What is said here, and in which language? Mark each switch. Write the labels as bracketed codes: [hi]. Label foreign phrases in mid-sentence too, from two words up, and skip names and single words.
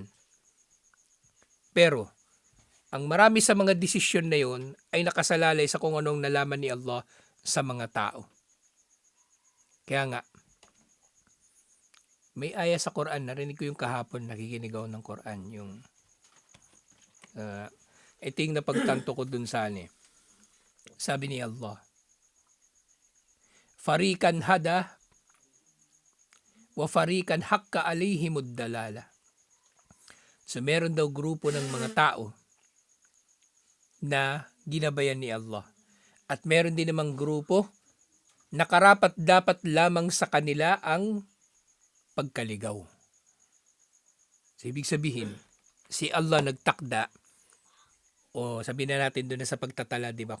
[tl] Pero, ang marami sa mga desisyon na yon ay nakasalalay sa kung anong nalaman ni Allah sa mga tao. Kaya nga, may aya sa Quran, narinig ko yung kahapon, nakikinig ako ng Quran, yung ito yung napagtanto ko dun sa sabi ni Allah, [ar] فريقا هدى وفريقا حق عليهم الضلالة. [tl] So meron daw grupo ng mga tao na ginabayan ni Allah. At meron din namang grupo na karapat dapat lamang sa kanila ang pagkaligaw. So ibig sabihin, si Allah nagtakda o sabihin na natin doon sa pagtatala, di ba?